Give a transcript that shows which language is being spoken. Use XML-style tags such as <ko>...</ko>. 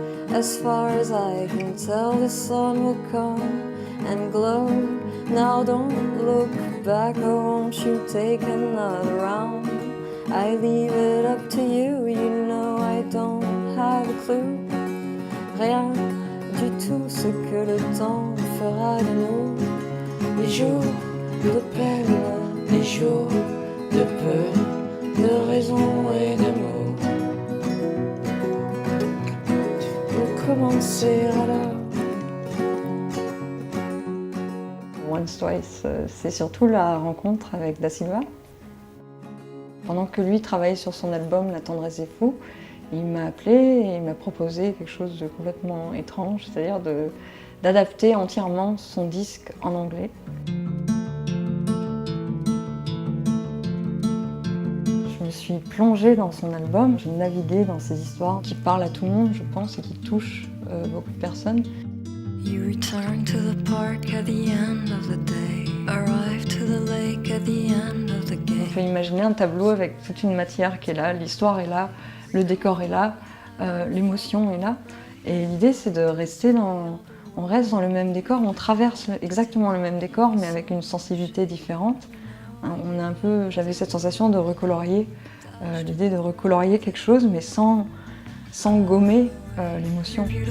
<en>As far as I can tell, the sun will come and glow. Now don't look back, or won't you take another round? I leave it up to you, you know I don't have a clue.</en> <fr>Rien du tout ce que le temps fera de nous. Les jours de peine, les jours de peu, de raison et d'amour. Pour commencer alors. Once Twice, c'est surtout la rencontre avec Da Silva. Pendant que lui travaillait sur son album La tendresse des fous, il m'a appelé et il m'a proposé quelque chose de complètement étrange, c'est-à-dire d'adapter entièrement son disque en anglais. Je me suis plongée dans son album, j'ai navigué dans ses histoires qui parlent à tout le monde, je pense, et qui touchent beaucoup de personnes.</fr> <en>You return to the park at the end of the day, arrive to the lake at the end of the game.</en> <fr>On peut imaginer un tableau avec toute une matière qui est là, l'histoire est là, le décor est là, l'émotion est là. Et l'idée, c'est de rester on reste dans le même décor, on traverse exactement le même décor, mais avec une sensibilité différente. J'avais cette sensation de recolorier, l'idée de recolorier quelque chose, mais sans gommer l'émotion.</fr>